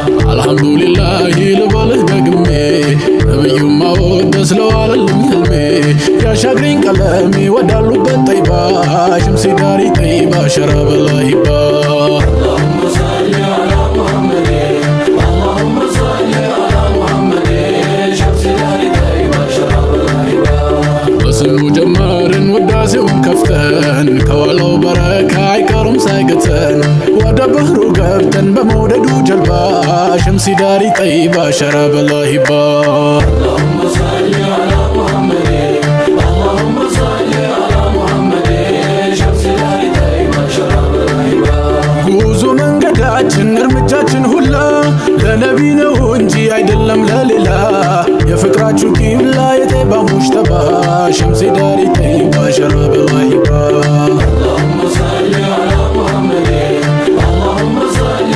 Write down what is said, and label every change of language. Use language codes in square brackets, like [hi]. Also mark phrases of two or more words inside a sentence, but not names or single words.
[am] አልሐምዱሊላህ ልበልህ ደግሜ፣ ነብዩን ማወደስ ለዋለልኝ ህልሜ። ያሻግረኝ ቀለሜ ወዳሉበት ጠይባ፣ ሸምሲ ዳሪ ጠይባ፣ ሸራ በላይባ። [ar] اللهم صل على محمد، اللهم صل [am] በስሙ ጀመርን ውዳሴውን ከፍተን፣ ከዋለው በረካ አይቀሩም ሳይገተን። ወደ ባህሩ ገብተን በመውደዱ ጀልባ ሸምሲ ዳሪ ጠይባ ሸራ በላሂባ። [ar] اللهم صل على محمد، اللهم صل [am] ጉዞ መንገዳችን እርምጃችን ሁላ ለነቢ ነው እንጂ አይደለም ለሌላ። የፍቅራችሁ ቂብላ የጠይባ ሙሽተባ ሸምሴ ዳሪ ጠይባ ሸራ በላይባ። [ar] اللهم صل على محمد، اللهم صل